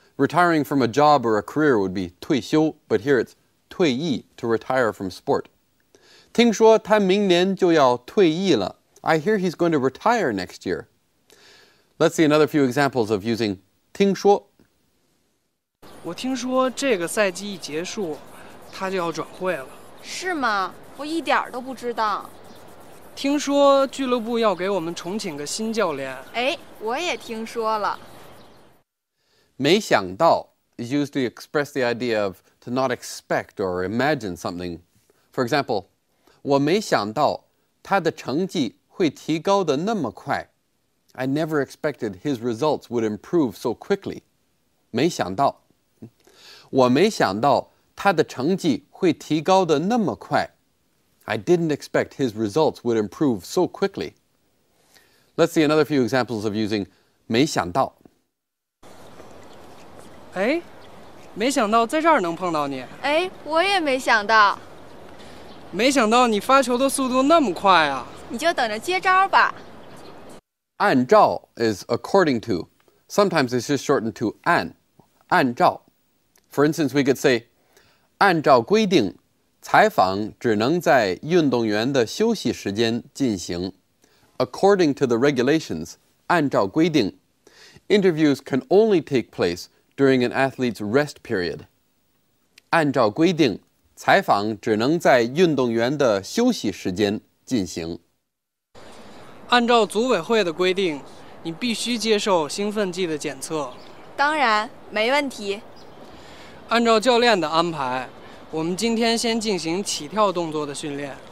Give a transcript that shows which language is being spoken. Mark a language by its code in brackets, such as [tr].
[en] Retiring from a job or a career would be 退休, but here it's 退役, to retire from sport. [zh] 听说他明年就要退役了. [en] I hear he's going to retire next year. Let's see another few examples of using 听说. [zh] 我听说这个赛季一结束，他就要转会了。是吗？我一点都不知道。听说俱乐部要给我们重请个新教练。哎，我也听说了。 [en] 没想到 is used to express the idea of to not expect or imagine something. For example, [zh] 我没想到他的成绩会提高得那么快. [en] I never expected his results would improve so quickly. [zh] 没想到. 我没想到他的成绩会提高得那么快. [en] I didn't expect his results would improve so quickly. Let's see another few examples of using 没想到. [zh] 哎，没想到在这儿能碰到你。哎，我也没想到。没想到你发球的速度那么快啊！你就等着接招吧。 [en] 按照 is according to. Sometimes it's just shortened to 按照. For instance, we could say, [zh] 按照规定，采访只能在运动员的休息时间进行。 [en] According to the regulations, [zh] 按照规定, [en] interviews can only take place during an athlete's rest period. [zh] 按照规定，采访只能在运动员的休息时间进行。按照组委会的规定，你必须接受兴奋剂的检测。当然，没问题。按照教练的安排，我们今天先进行起跳动作的训练。